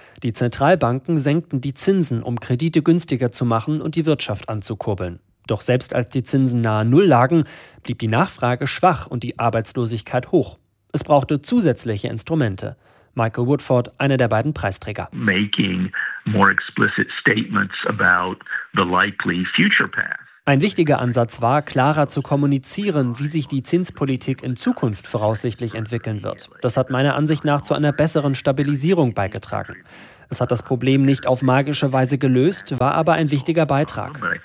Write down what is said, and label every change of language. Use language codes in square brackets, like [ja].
[de] Die Zentralbanken senkten die Zinsen, um Kredite günstiger zu machen und die Wirtschaft anzukurbeln. Doch selbst als die Zinsen nahe Null lagen, blieb die Nachfrage schwach und die Arbeitslosigkeit hoch. Es brauchte zusätzliche Instrumente. Michael Woodford, einer der beiden Preisträger. [en] Making more explicit statements about the likely future path. [de] Ein wichtiger Ansatz war, klarer zu kommunizieren, wie sich die Zinspolitik in Zukunft voraussichtlich entwickeln wird. Das hat meiner Ansicht nach zu einer besseren Stabilisierung beigetragen. Es hat das Problem nicht auf magische Weise gelöst, war aber ein wichtiger Beitrag.